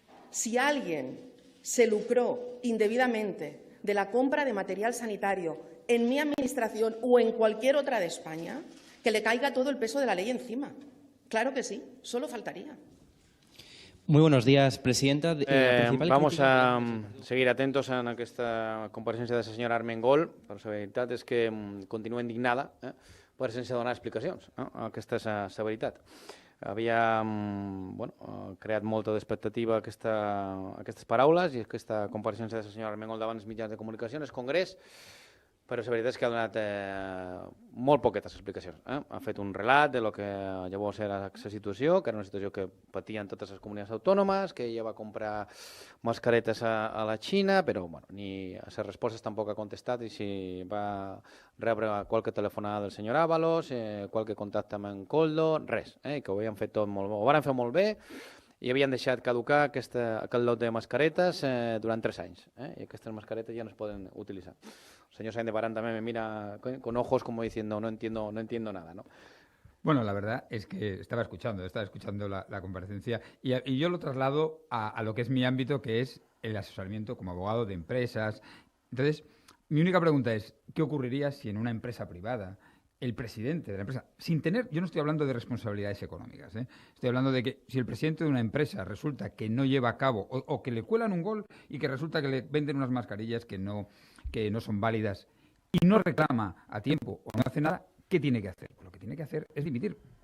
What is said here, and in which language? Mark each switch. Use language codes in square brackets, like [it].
[es] Si alguien se lucró indebidamente de la compra de material sanitario en mi administración o en cualquier otra de España, que le caiga todo el peso de la ley encima. Claro que sí, solo faltaría. Muy buenos días, presidenta. Vamos a seguir atentos [ca] en aquesta compareixença de la senyora Armengol, però la veritat és que continua indignada per sense donar explicacions. Aquesta és la veritat. Havia creat molta d'expectativa aquestes paraules i aquesta compareixença de la senyora Armengol davant els mitjans de comunicació en el Congrés, però la veritat és que ha donat molt poquetes explicacions. Ha fet un relat de lo que llavors era la situació, que era una situació que patien totes les comunitats autònomes, que ella va comprar mascaretes a la Xina, però ni a les respostes tampoc ha contestat i si va rebre qualque telefonada del senyor Ábalos, qualque contacte amb en Koldo, res, que ho havien fet tot molt bé, ho van fer molt bé i havien deixat caducar aquest lot de mascaretes durant 3 anys, i aquestes mascaretes ja no es poden utilitzar. [es] El señor Sáenz de Barán también me mira con ojos como diciendo no entiendo nada, ¿no? Bueno, la verdad es que estaba escuchando la comparecencia y yo lo traslado a lo que es mi ámbito, que es el asesoramiento como abogado de empresas. Entonces, mi única pregunta es, ¿qué ocurriría si en una empresa privada el presidente de la empresa, sin tener, yo no estoy hablando de responsabilidades económicas, estoy hablando de que si el presidente de una empresa resulta que no lleva a cabo o que le cuelan un gol y que resulta que le venden unas mascarillas que no son válidas y no reclama a tiempo o no hace nada, ¿qué tiene que hacer? Pues lo que tiene que hacer es dimitir.